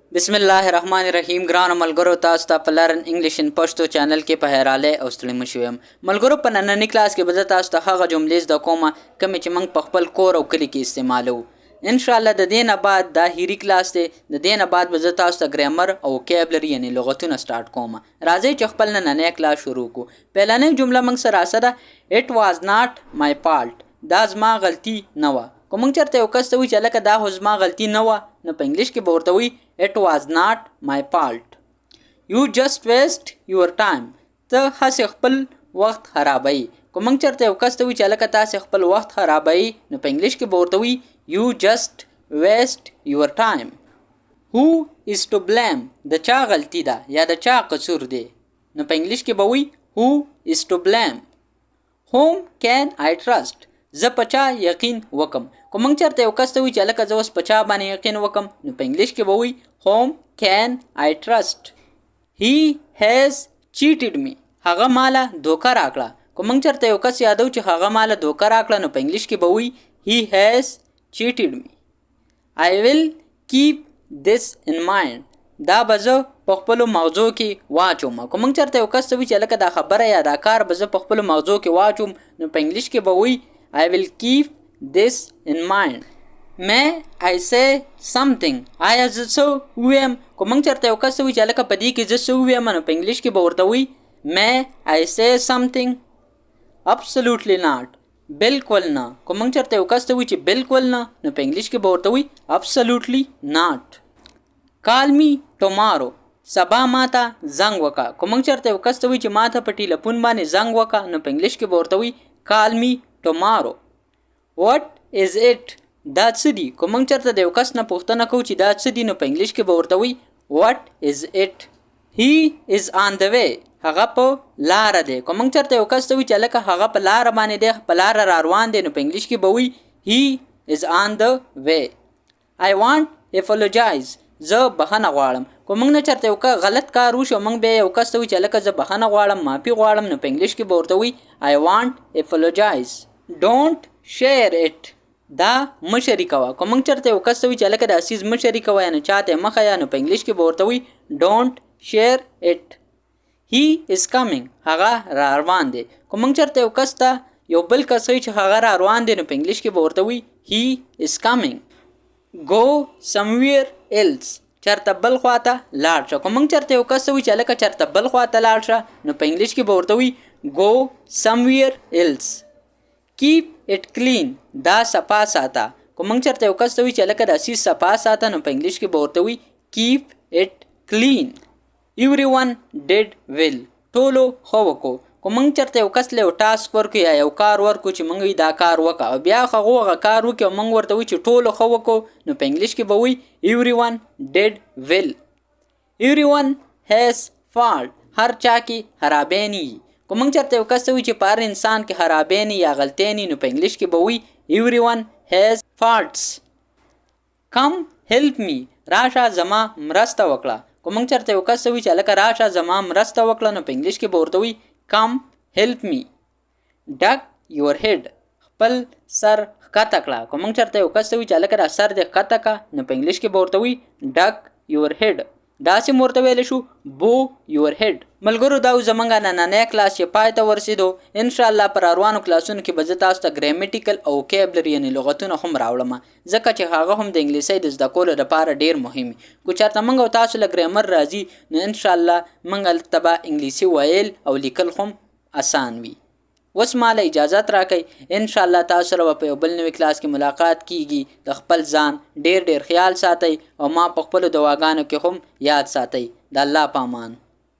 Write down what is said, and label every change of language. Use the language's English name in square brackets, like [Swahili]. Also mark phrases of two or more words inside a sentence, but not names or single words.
[Pashto] बिस्मिल्लाहिर्रहमानिर्रहीम ګرانو ملګرو تاسو ته په لرن انګلیش ان پښتو چینل کې په هراله او ستړي مشو يم ملګرو په نننی کلاس کې به تاسو ته هغه جملې زده کوم کوم چې موږ په خپل کور او کلی کې استعمالو [Arabic] ان شاء [Pashto] الله د دې نه بعد دا هيري کلاس دی د دې نه بعد به تاسو ته ګرامر او وکیبلری یعنی لغتونه سٹارټ کوم راځي چې خپل نننی کلاس شروع کو پهلنۍ جمله موږ سره سره [English] it was not my fault [Pashto] دا زما غلطي نه و کوم چرته یو کس ته وی چې لکه دا هو زما غلطي نه و نو په انګلیش کې به ورته وی [English] it was not my fault you just waste your time [Pashto] ته هڅه خپل وخت خرابوي کوم چرته یو کس ته وی چې لکه تاسو خپل وخت خرابوي نو په انګلیش کې به ورته وی [English] you just waste your time who is to blame [Pashto] د چا غلطي ده یا د چا قصور دی نو په انګلیش کې به وی [English] who is to blame whom can I trust [Pashto] زه پچا یقین وکم کوم چرته یو کس ته وی چې لکه زه اوس پچا باندې یقین وکم نو په انګلیش کې به وی [English] whom can I trust he has cheated me [Pashto] هغه مالا دوکه راکړه کوم چرته یو کس یادو چې هغه مالا دوکه راکړه نو په انګلیش کې به وی [English] he has cheated me I will keep this in mind [Pashto] دا به زه په خپلو مغزو کې واچوم کوم چرته یو کس ته وی چې لکه دا خبره یا دا کار به زه په خپلو مغزو کې واچوم نو په انګلیش کې به وی [English] I will keep this in mind. May I say something? [Pashto] آیا زه څه ویم کوم چرته یو کس وی چې لکه په دې کې زه څه ویم نو په انګلیش کې به ورته وی [English] May I say something? Absolutely not. [Pashto] بالکل نه کوم چرته یو کس وی چې بالکل نه نو په انګلیش کې به ورته وی [English] Absolutely not. Call me tomorrow. [Pashto] سبا ماته زنګ وکا کوم چرته یو کس وی چې ماته په ټلیفون باندې زنګ وکا نو په انګلیش کې به ورته وی [English] Call me tomorrow. What is it? [Pashto] دا څه دی کوم چرته د یو کس نه پوښتنه کو چې دا څه دی نو په انګلیش کې به ورته وی [English] What is it? He is on the way. [Pashto] هغه په لار دی کوم چرته یو کس وی چې لکه هغه په لار باندې دی په لار را روان دی نو په انګلیش کې به وی [English] He is on the way. I want apologize. [Pashto] زه بخښنه غواړم کوم نه چرته یو غلط کار وشو موږ به یو کس وی چې لکه زه بخښنه غواړم معافي غواړم نو په انګلیش کې به ورته وی [English] I want apologize. Don't share it. [Pashto] دا مشری کوا کوم چرته یو کس وی چې لکه د اسیز مشری کوا نه چاته مخه یا نو په انګلیش کې به ورته وی [English] Don't share it. He is coming. [Pashto] هغه را روان دی کوم چرته یو کس ته یو بل کس وی چې هغه را روان دی نو په انګلیش کې به ورته وی [English] He is coming. Go somewhere else. [Pashto] چرته بل خواته لاړ شه کوم چرته یو کس وی چې لکه چرته بل خواته لاړ شه نو په انګلیش کې به ورته وی [English] Go somewhere else. Keep it clean. [Pashto] دا صفا ساته کوم چرته یو کس وی چې لکه د اسی صفا ساته نو په انګلیش کې به ورته وی [English] Keep it clean. Everyone did well. [Pashto] ټولو خو وکړو کوم چرته یو کس له ټاسک ورکو یا یو کار ورکو چې موږ دا کار وکړو بیا هغه کار وکړو موږ ورته وی چې ټولو خو وکړو نو په انګلیش کې به وی [English] Everyone did well. Everyone has fault. [Pashto] هر چا کې خرابېنی کوم چرته یو کس وی چې په هر انسان کې خرابېنی یا غلطېنی نو په انګلیش کې به وی [English] Everyone has faults. Come help me. [Pashto] راشه زما مرسته وکړه کوم چرته یو کس وی چې لکه راشه زما مرسته وکړه نو په انګلیش کې به ورته وی [English] Come help me. Duck your head. [Pashto] خپل سر ښکته کړه کوم چرته یو کس وی چې لکه را سر دې ښکته کا نو په انګلیش کې به ورته وی [English] Duck your head. [Pashto] دا سیم ورته ویل شو [English] Bow your head. [Pashto] ملګرو دا زمونږه نننی کلاس چې پای ته ورسېدو [Arabic] ان شاء الله [Pashto] پر روانو کلاسونو کې به زه تاسو ته ګرامټیکل او وکیبلری یعنی لغتونه هم راوړم ځکه چې هغه هم د انګلیسي د زده کولو لپاره ډیر مهم کو چېرته موږ او تاسو له ګرامر راځي نو [Arabic] ان شاء الله [Pashto] موږ تبا انګلیسي ویل او لیکل هم آسان وي اوس ماله اجازت راکړئ [Arabic] ان شاء الله [Pashto] تاسو سره په یو بل نوې کلاس کې ملاقات کیږي د خپل ځان ډیر خیال ساتئ او ما په خپل دواګانو کې هم یاد ساتئ د الله په امان